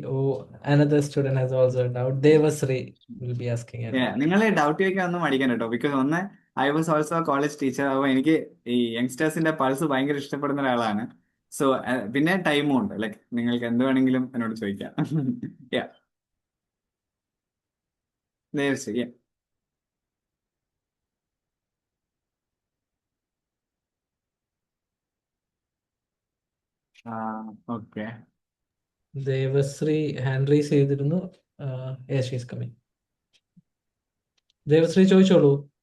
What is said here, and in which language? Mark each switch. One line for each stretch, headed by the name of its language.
English: Oh, another student has also a doubt. Devasri will be asking a doubt.
Malayalam: നിങ്ങൾ doubt ചോദിക്കാൻ ഒന്നും മടിക്കാൻ കേട്ടോ. Because ഒന്ന് I was also college teacher. അപ്പോൾ എനിക്ക് ഈ യങ്സ്റ്റേഴ്സിന്റെ പൾസ് ഭയങ്കര ഇഷ്ടപ്പെടുന്ന ഒരാളാണ്. സോ പിന്നെ ടൈമും ഉണ്ട്. ലൈക്ക് നിങ്ങൾക്ക് എന്ത് വേണമെങ്കിലും എന്നോട് ചോദിക്കാം. Devasree. Okay. Devasri hand raise ചെയ്തിരുന്നു.
English: Yes, she is coming.
Malayalam: Devasri ചോദിച്ചോളൂ.